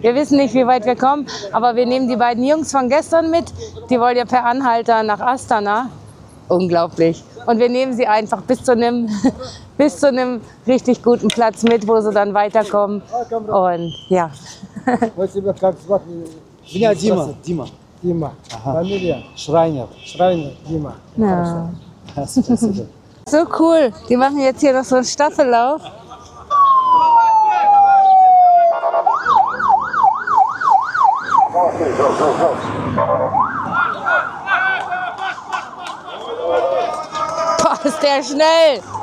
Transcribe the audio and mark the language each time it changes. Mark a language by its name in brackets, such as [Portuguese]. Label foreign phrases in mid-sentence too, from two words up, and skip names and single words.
[German] Wir wissen nicht, wie weit wir kommen, aber wir nehmen die beiden Jungs von gestern mit. Die wollen ja per Anhalter nach Astana. Unglaublich. Und wir nehmen sie einfach bis zu einem richtig guten Platz mit, wo sie dann weiterkommen. Und ja. Ja, Dima. [Russian] Дима. Фамилия? [German] Schreiner. Schreiner, Дима. Ja. So cool. Die machen jetzt hier noch so einen Staffellauf. Boah, ist der schnell.